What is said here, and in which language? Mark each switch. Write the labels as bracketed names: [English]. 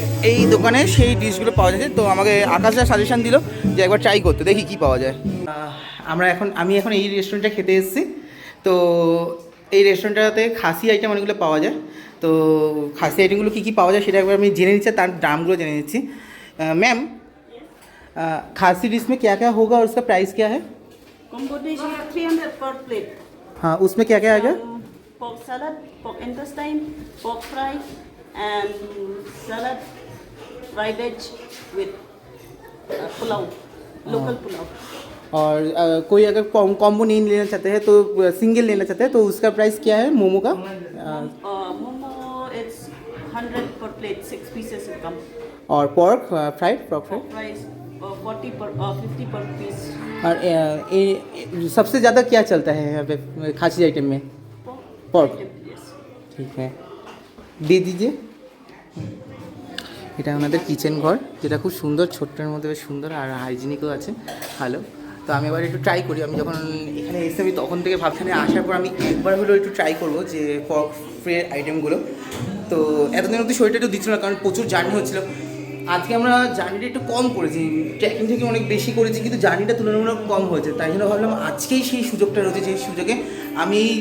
[Bangla] এই দোকানে সেই ডিশগুলো পাওয়া যাচ্ছে। তো আমাকে আকাশরা সাজেশন দিল যে একবার ট্রাই করতে, দেখি কি পাওয়া যায়। আমি এখন এই রেস্টুরেন্টে খেতে এসেছি। তো এই রেস্টুরেন্টটাতে খাসি আইটেম অনেকগুলো পাওয়া যায়। তো খাসি আইটেমগুলো কী কী পাওয়া যায় সেটা একবার আমি জেনে নিচ্ছি, তার দামগুলো জেনে নিচ্ছি। [Hindi] मैम खासी डिश में क्या क्या होगा और उसका प्राइस क्या है? कॉम्बो डिश है 300 पर प्लेट। हाँ उसमें क्या क्या आएगा? [English] Pork salad, pork intestine, pork fry, and salad, fried veg with pulao, local pulao. [Hindi] और कोई अगर कॉम्बो नहीं लेना चाहते हैं तो सिंगल लेना चाहते हैं तो उसका प्राइस क्या है मोमो का? [English] Momo, it's 100 per plate, 6 pieces will come. [Hindi] और pork fried [English] Pork fries, 50 per piece. [Hindi] और सबसे ज़्यादा क्या चलता है यहाँ पे खासी आइटम में? [English] Pork. Yes. [Bangla] ঠিক আছে দিয়ে দিজিয়ে এটা আমাদের কিচেন ঘর যেটা খুব সুন্দর ছোট্টের মধ্যে বেশ সুন্দর আর হাইজিনিকও আছে ভালো তো আমি এবার একটু ট্রাই করি আমি যখন এখানে এসে আমি তখন থেকে ভাবছি আসার পর আমি একবার হলেও একটু ট্রাই করবো যে পর্ক ফ্রি আইটেমগুলো তো এতদিন অবধি শরীরটা একটু দিচ্ছিল না কারণ প্রচুর জার্নি হচ্ছিলো আজকে আমরা জার্নিটা একটু কম করেছি ট্রেকিং থেকে অনেক বেশি করেছি কিন্তু জার্নিটা তুলনামূলক কম হয়েছে তাই জন্য ভাবলাম আজকেই সেই সুযোগটা রয়েছে যে সুযোগে আমি